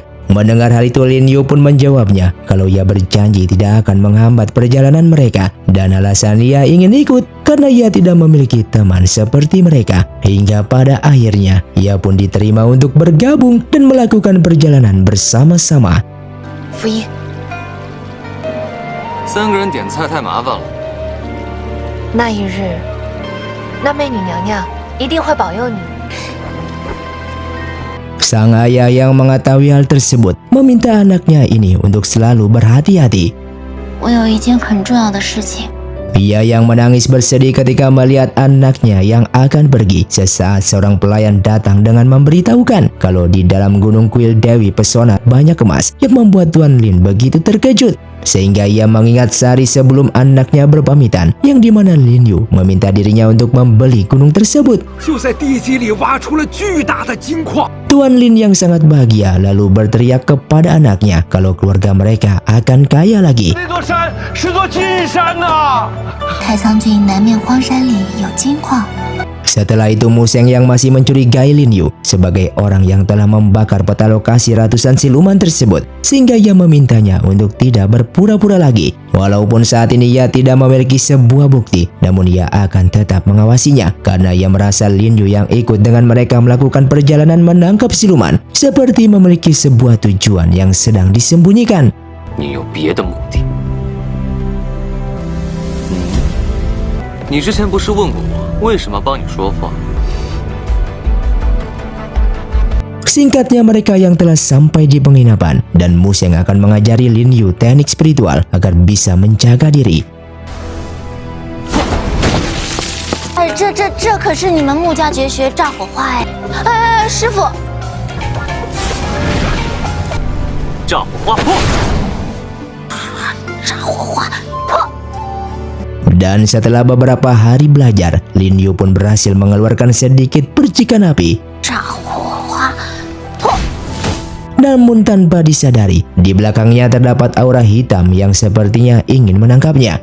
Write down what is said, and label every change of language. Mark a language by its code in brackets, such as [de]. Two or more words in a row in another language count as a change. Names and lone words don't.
[id] Mendengar hal itu, Lin Yu pun menjawabnya kalau ia berjanji tidak akan menghambat perjalanan mereka, dan alasan ia ingin ikut karena ia tidak memiliki teman seperti mereka. Hingga pada akhirnya ia pun diterima untuk bergabung dan melakukan perjalanan bersama-sama. [zh] 福一， 3个人点菜太麻烦了。那一日，那媚女娘娘一定会保佑你。 [id] Sang ayah yang mengetahui hal tersebut meminta anaknya ini untuk selalu berhati-hati. [zh] 我有一件很重要的事情。 [id] Ia yang menangis bersedih ketika melihat anaknya yang akan pergi. Sesaat seorang pelayan datang dengan memberitahukan kalau di dalam Gunung Kuil Dewi Pesona banyak emas, yang membuat Tuan Lin begitu terkejut. Sehingga ia mengingat sehari sebelum anaknya berpamitan, yang dimana Lin Yu meminta dirinya untuk membeli gunung tersebut. [zh] 就在地基里挖出了巨大的金矿。 [id] Tuan Lin yang sangat bahagia lalu berteriak kepada anaknya kalau keluarga mereka akan kaya lagi. [zh] 那座山是座巨山呐！太仓郡南面荒山里有金矿。 [id] Setelah itu Museng yang masih mencurigai Lin Yu sebagai orang yang telah membakar peta lokasi ratusan siluman tersebut, sehingga ia memintanya untuk tidak berpura-pura lagi. Walaupun saat ini ia tidak memiliki sebuah bukti, namun ia akan tetap mengawasinya karena ia merasa Lin Yu yang ikut dengan mereka melakukan perjalanan menangkap siluman seperti memiliki sebuah tujuan yang sedang disembunyikan. [zh] 你有别的目的？你之前不是问过我为什么帮你说话？ [id] Singkatnya, mereka yang telah sampai di penginapan dan Museng akan mengajari Lin Yu teknik spiritual agar bisa menjaga diri. [zh] 哎，这可是你们穆家绝学炸火花哎！师傅，炸火花破！炸火花！ [id] Dan setelah beberapa hari belajar, Lin Yu pun berhasil mengeluarkan sedikit percikan api. [zh] 炸火花！ [id] Namun tanpa disadari, di belakangnya terdapat aura hitam yang sepertinya ingin menangkapnya.